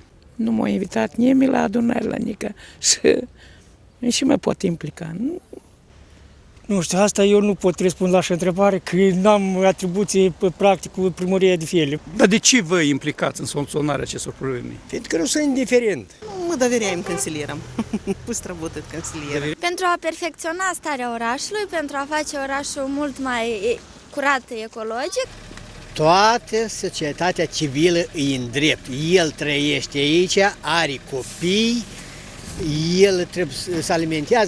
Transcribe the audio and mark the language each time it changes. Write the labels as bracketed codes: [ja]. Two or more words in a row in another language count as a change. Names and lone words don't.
[ro] Nu m-a invitat nimeni la adunare la nică și mă pot implica. Nu știu, asta eu nu pot răspunde la așa întrebare, că n-am atribuții practic cu primăria de fele. Dar de ce vă implicați în soluționarea acestor probleme? Pentru că nu sunt indiferent. [ru] Мы доверяем консилиерам. Пусть работают консилиеры. [ro] Pentru a perfecționa starea orașului, pentru a face orașul mult mai curat ecologic. Toată societatea civilă îi în drept. El trăiește aici, are copii, el trebuie să alimentează.